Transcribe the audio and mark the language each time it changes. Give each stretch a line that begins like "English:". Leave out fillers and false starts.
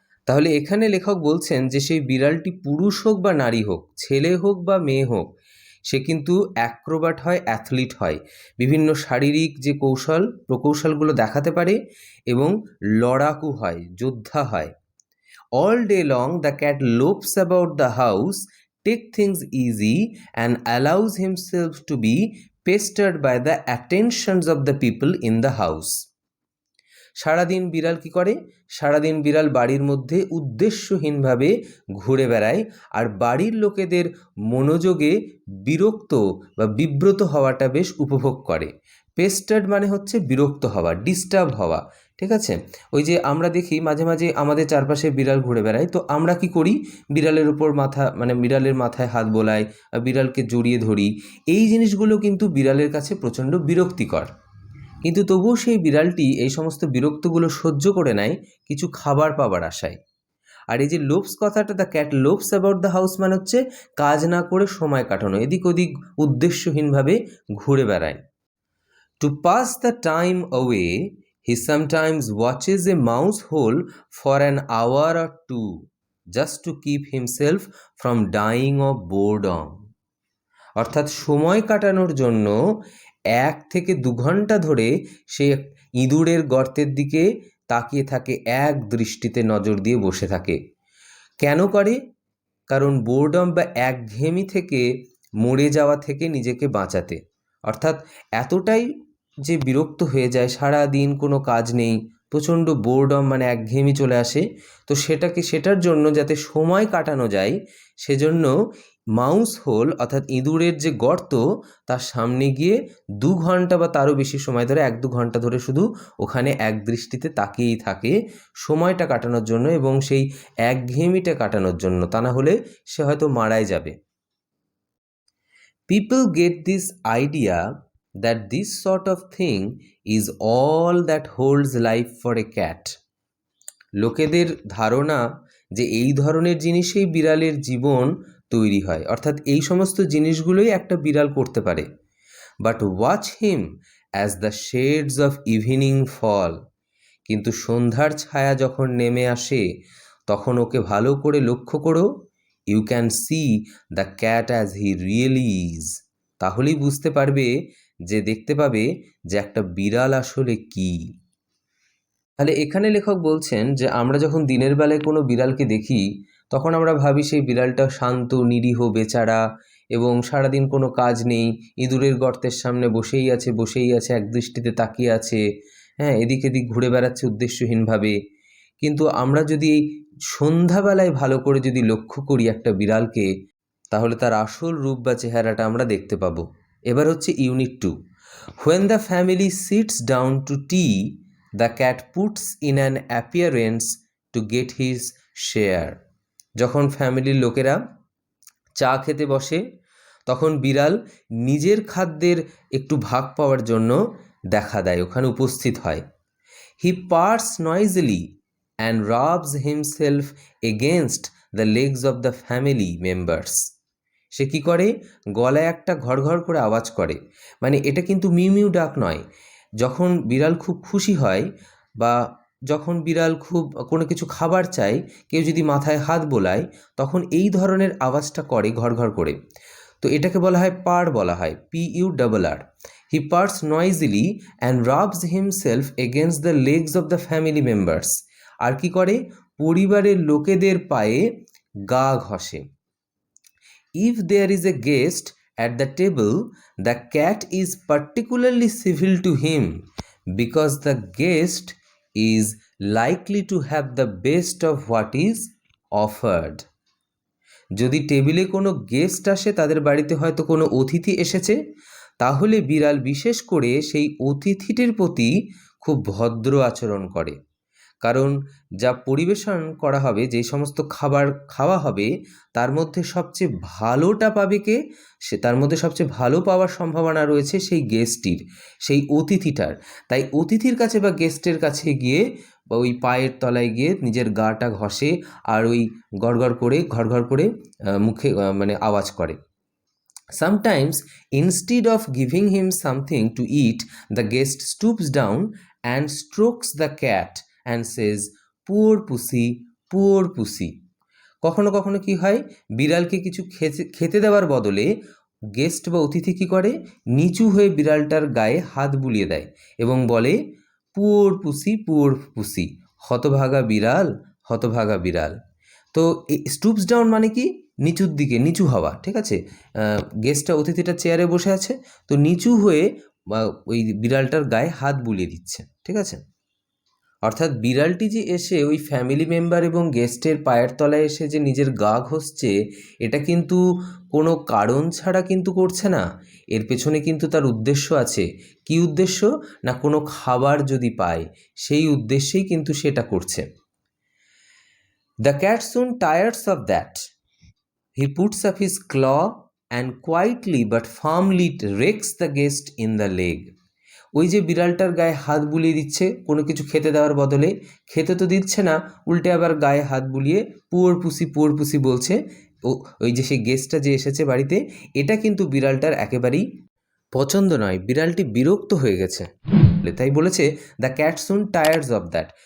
Bangla: তাহলে এখানে লেখক বলছেন যে সেই বিড়ালটি পুরুষ হোক বা নারী হোক, ছেলে হোক বা মেয়ে হোক, সে কিন্তু অ্যাক্রোবাট হয়, অ্যাথলিট হয়, বিভিন্ন শারীরিক যে প্রকৌশলগুলো দেখাতে পারে এবং লড়াকু হয়, যোদ্ধা হয়।
English: All day long the cat lopes about the house, takes things easy and allows himself to be pestered by the attentions of the people in the house.
Bangla: সারাদিন বিড়াল কি করে? সারাদিন বিড়াল বাড়ির মধ্যে উদ্দেশ্যহীনভাবে ঘুরে বেড়ায় আর বাড়ির লোকেদের মনোযোগে বিরক্ত বা বিব্রত হওয়াটা বেশ উপভোগ করে। পেস্টার্ড মানে হচ্ছে বিরক্ত হওয়া, ডিস্টার্ব হওয়া, ঠিক আছে। ওই যে আমরা দেখি মাঝে মাঝে আমাদের চারপাশে বিড়াল ঘুরে বেড়ায়, তো আমরা কি করি, বিড়ালের উপর মাথা মানে বিড়ালের মাথায় হাত বোলাই, বিড়ালকে জড়িয়ে ধরি। এই জিনিসগুলো কিন্তু বিড়ালের কাছে প্রচণ্ড বিরক্তিকর, কিন্তু তবুও সেই বিড়ালটি এই সমস্ত বিরক্তগুলো সহ্য করে নেয় কিছু খাবার পাবার আশায়। আর এই যে লোভস কথাটা,
English: the cat loves about the house
Bangla: মানে হচ্ছে কাজ না করে সময় কাটানো, এদিক ওদিক উদ্দেশ্যহীনভাবে ঘুরে বেড়ায়।
English: To pass the time away, he sometimes watches a mouse hole for an hour or two, just to keep himself from dying of boredom.
Bangla: অর্থাৎ সময় কাটানোর জন্য 1 থেকে 2 ঘন্টা ধরে সে ইঁদুরের গর্তের দিকে তাকিয়ে থাকে, এক দৃষ্টিতে নজর দিয়ে বসে থাকে। কেন করে? কারণ বোরডম বা একঘেয়েমি থেকে, মরে যাওয়া থেকে নিজেকে বাঁচাতে। অর্থাৎ এতটাই যে বিরক্ত হয়ে যায়, সারা দিন কোনো কাজ নেই, প্রচণ্ড বোরডম মানে একঘেয়েমি চলে আসে, তো সেটার জন্য যাতে সময় কাটানো যায় সেজন্য মাউস হোল অর্থাৎ ইঁদুরের যে গর্ত তার সামনে গিয়ে 2 ঘন্টা বা তারও বেশি সময় ধরে, 1-2 ঘন্টা ধরে শুধু ওখানে এক দৃষ্টিতে তাকিয়েই থাকে সময়টা কাটানোর জন্য এবং সেই একঘেয়েমিটা কাটানোর জন্য, তা না হলে সে হয়তো মারাই যাবে।
English: People get this idea that this sort of thing is all that holds life for a cat.
Bangla: লোকেদের ধারণা যে এই ধরনের জিনিসেই বিড়ালের জীবন তৈরি হয়, অর্থাৎ এই সমস্ত জিনিসগুলোই একটা বিড়াল করতে পারে।
English: but watch him as the shades of evening fall,
Bangla: কিন্তু সন্ধ্যার ছায়া যখন নেমে আসে তখন ওকে ভালো করে লক্ষ্য করো।
English: you can see the cat as he really is,
Bangla: তাহলেই বুঝতে পারবে, যে দেখতে পাবে যে একটা বিড়াল আসলে কী। তাহলে এখানে লেখক বলছেন যে আমরা যখন দিনের বেলায় কোনো বিড়ালকে দেখি তখন আমরা ভাবি সেই বিড়ালটা শান্ত, নিরীহ, বেচারা এবং সারাদিন কোনো কাজ নেই, ইঁদুরের গর্তের সামনে বসেই আছে, এক দৃষ্টিতে তাকিয়ে আছে, হ্যাঁ, এদিক এদিক ঘুরে বেড়াচ্ছে উদ্দেশ্যহীনভাবে। কিন্তু আমরা যদি এই সন্ধ্যাবেলায় ভালো করে যদি লক্ষ্য করি একটা বিড়ালকে, তাহলে তার আসল রূপ বা চেহারাটা আমরা দেখতে পাবো। এবার হচ্ছে unit 2।
English: When the family sits down to tea, the cat puts in an appearance to get his share.
Bangla: যখন ফ্যামিলির লোকেরা চা খেতে বসে তখন বিড়াল নিজের খাদ্যের একটু ভাগ পাওয়ার জন্য দেখা দেয়, ওখানে উপস্থিত হয়।
English: He purrs noisily and rubs himself against the legs of the family members.
Bangla: সে কি করে? গলায় একটা ঘড়ঘড় করে আওয়াজ করে, মানে এটা কিন্তু মিউ মিউ ডাক নয়। যখন বিড়াল খুব খুশি হয় বা যখন বিড়াল খুব কোনো কিছু খাবার চায়, কেউ যদি মাথায় হাত বোলায়, তখন এই ধরনের আওয়াজটা করে ঘড়ঘড় করে। তো এটাকে বলা হয়
English: Purr, বলা হয় PURR। He purrs noisily and rubs himself against the legs of the family members.
Bangla: আর কি করে? পরিবারের লোকেদের পায়ে গা ঘষে।
English: If there is a guest at the table, the cat is particularly civil to him because the guest is likely to have the best of what is offered.
Bangla: যদি টেবিলে কোনো গেস্ট আসে, তাদের বাড়িতে হয়তো কোনো অতিথি এসেছে, তাহলে বিড়াল বিশেষ করে সেই অতিথিটির প্রতি খুব ভদ্র আচরণ করে। কারণ যা পরিবেশন করা হবে, যে সমস্ত খাবার খাওয়া হবে, তার মধ্যে সবচেয়ে ভালোটা পাবে কে? তার মধ্যে সবচেয়ে ভালো পাওয়ার সম্ভাবনা রয়েছে সেই গেস্টটির, সেই অতিথিটার। তাই অতিথির কাছে বা গেস্টের কাছে গিয়ে বা ওই পায়ের তলায় গিয়ে নিজের গাটা ঘষে আর ওই ঘড়ঘড় করে মুখে মানে আওয়াজ করে।
English: Sometimes, instead of giving him something to eat, the guest stoops down and strokes the cat and says, "Poor pussy, poor pussy."
Bangla: কখনো কখনো কি হয়, বিড়ালকে কিছু খেতে দেওয়ার বদলে গেস্ট বা অতিথি কী করে? নিচু হয়ে বিড়ালটার গায়ে হাত বুলিয়ে দেয় এবং বলে,
English: poor pussy, poor pussy,
Bangla: হতভাগা বিড়াল, হতভাগা বিড়াল। তো স্টুপস ডাউন মানে কি? নিচুর দিকে, নিচু হওয়া, ঠিক আছে। গেস্টটা, অতিথিটা চেয়ারে বসে আছে, তো নিচু হয়ে ওই বিড়ালটার গায়ে হাত বুলিয়ে দিচ্ছে, ঠিক আছে। অর্থাৎ বিড়ালটি যে এসে ওই ফ্যামিলি মেম্বার এবং গেস্টের পায়ের তলায় এসে যে নিজের গা ঘষছে, এটা কিন্তু কোনো কারণ ছাড়া কিন্তু করছে না। এর পেছনে কিন্তু তার উদ্দেশ্য আছে। কি উদ্দেশ্য? না কোনো খাবার যদি পায় সেই উদ্দেশ্যেই কিন্তু সেটা করছে।
English: The cat soon tires of that. He puts up his claw and quietly but firmly rakes the guest in the leg.
Bangla: ওই যে বিড়ালটার গায়ে হাত বুলিয়ে দিচ্ছে কোনো কিছু খেতে দেওয়ার বদলে, খেতে তো দিচ্ছে না, উল্টে আবার গায়ে হাত বুলিয়ে
English: poor pussy
Bangla: বলছে। ওই যে সেই গেস্টটা যে এসেছে বাড়িতে, এটা কিন্তু বিড়ালটার একেবারেই পছন্দ নয়। বিড়ালটি বিরক্ত হয়ে গেছে, তাই বলেছে
English: The cat soon tires of that.